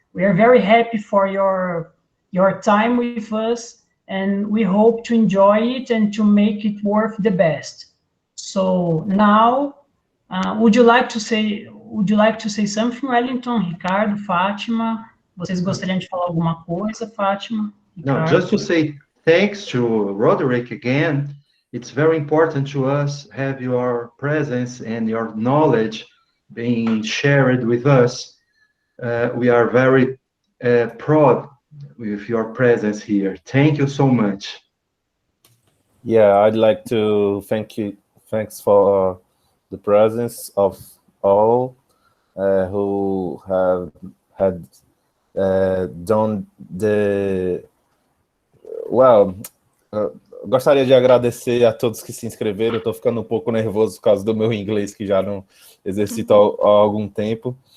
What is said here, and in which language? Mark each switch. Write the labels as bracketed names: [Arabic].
[English] We are very happy for your time with us, and we hope to enjoy it and to make it worth the best. So now, would you like to say something, Wellington, Ricardo, Fátima? [Portuguese] Vocês gostariam de falar alguma coisa, Fátima? [English] No, just to say thanks to Roderick again. It's very important to us have your presence and your knowledge being shared with us. We are very proud with your presence here. Thank you so much. Yeah, I'd like to thank you. Thanks for the presence of all who had done the well. [Portuguese] Gostaria de agradecer a todos que se inscreveram. Eu estou ficando um pouco nervoso por causa do meu inglês, que já não exercito há algum tempo.